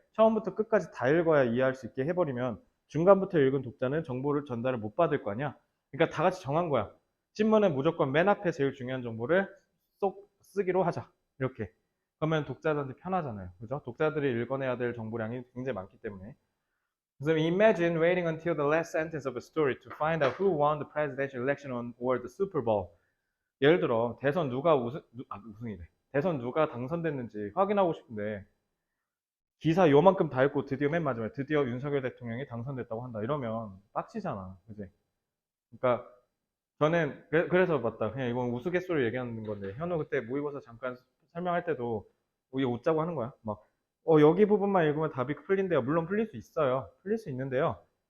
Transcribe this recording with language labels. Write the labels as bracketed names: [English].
[Korean] 처음부터 끝까지 다 읽어야 이해할 수 있게 해버리면 중간부터 읽은 독자는 정보를 전달을 못 받을 거 아니야. 그러니까 다 같이 정한 거야. 신문은 무조건 맨 앞에 제일 중요한 정보를 쏙 쓰기로 하자. 이렇게. 그러면 독자들한테 편하잖아요. 그죠? 독자들이 읽어내야 될 정보량이 굉장히 많기 때문에. [English] 그래서 imagine waiting until the last sentence of a story to find out who won the presidential election or the Super Bowl. [Korean] 예를 들어 대선 우승이래. 대선 누가 당선됐는지 확인하고 싶은데 기사 요만큼 다 읽고 드디어 맨 마지막에 드디어 윤석열 대통령이 당선됐다고 한다. 이러면 빡치잖아. 그지? 그러니까 저는 그래서 맞다. 그냥 이건 우스갯소리 얘기하는 건데 현우 그때 모의고사 잠깐 설명할 때도 우리 웃자고 하는 거야. 막 여기 부분만 읽으면 답이 풀린대요. 물론 풀릴 수 있어요. 풀릴 수 있는데요.